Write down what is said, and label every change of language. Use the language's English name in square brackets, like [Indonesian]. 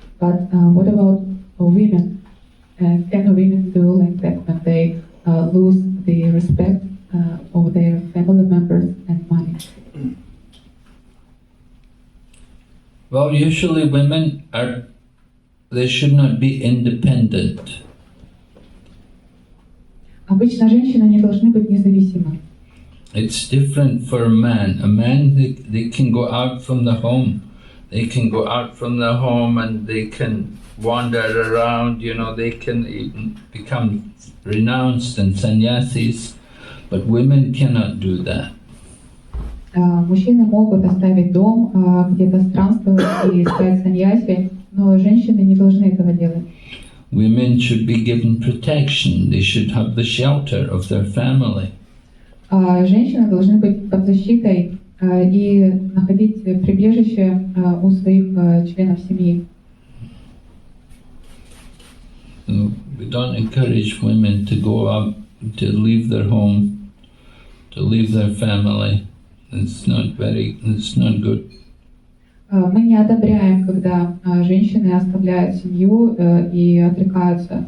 [English] But what about women? Can women do like that when they lose the respect of their family members and money? Well, usually women they should not be independent. [Russian] Обычно женщины не должны быть независимы. [English] It's different for a man. A man, they can go out from the home. They can go out from the home and they can wander around, they can even become renounced and sannyasis. But women cannot do that. [Russian] Мужчины могут оставить дом, где-то странствовать и стать саньяси, но женщины не должны этого делать. [English] Women should be given protection. They should have the shelter of their family. [Russian] Женщины должны быть под защитой и находить прибежище у своих членов семьи. [English] We don't encourage women to go out, to leave their home, to leave their family. It's not good. [Russian] Мы не одобряем, когда женщины оставляют семью и отрекаются.